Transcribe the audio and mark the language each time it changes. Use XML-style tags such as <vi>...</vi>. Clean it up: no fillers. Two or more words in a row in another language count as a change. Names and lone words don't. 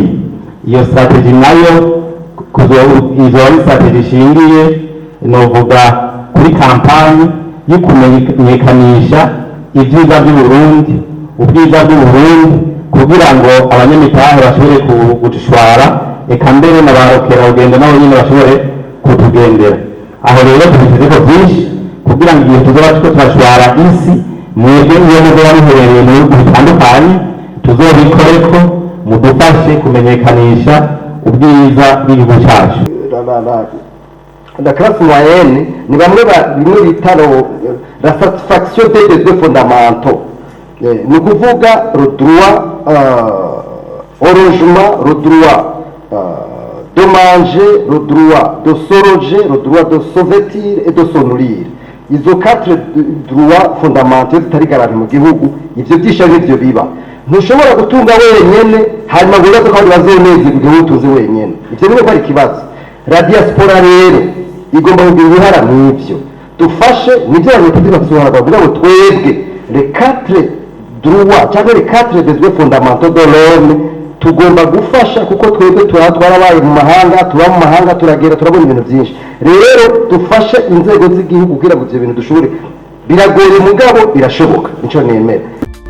<rn>Iyo strategy nayo izo ari strategy ishingiye novuga kuri kampani yo kumenyekanisha ibyiza by'Uburundi, ubwiza bw'Uburundi, kugira ngo abanyamitahe bashobore kudushwara, eka mbere na barokerarugendo nabo nyine bashobore kutugendera. Aho rero tubitezeko byinshi kugira ngo igihe tuzoba tuko turashwara isi, mwebwe iyo muzoba muherereye mu bihugu bitandukanye tuzobikoreko, mudufashe kumenyekanisha ubwiza bw'igihugu cyacu.</rn> <fr>La classe moyenne</fr> <rn>ni bamwe bimwe bita</rn> <fr>la satisfaction des besoins fondamentaux,</fr> <rn>ni ukuvuga</rn> <fr>le droit au logement, le droit de manger, le droit de se loger, le droit de se vêtir et de se nourrir.</fr> <rn>Izo 4</rn> <fr>droits fondamentaux</fr> <rn>zitarigarana mu gihugu, ivyo byisha n'ivyo biba. Ntushobora gutunga wenyene hanyuma wibaza ko bazoneze igihugu utunze wenyene, ivyo niwe ko ari ikibazo.</rn> <fr>La diaspora</fr> <rn>rero igomba kugira uruhara n'ibyo dufashe nibyo abanyepolitiki bafite uruhara bavuga ngo twebwe</rn> <fr>les 4 droits</fr> <rn>cyangwa</rn> <fr>les 4 besoins fondamentaux de l'homme</fr> <rn>tugomba gufasha kuko twebwe twarabaye mu mahanga tuba mu mahanga turagera turabona ibintu byinshi rero dufashe inzego z'igihugu kugira ngo ibyo bintu dushobore biragoye mugabo birashoboka nico nemera</rn>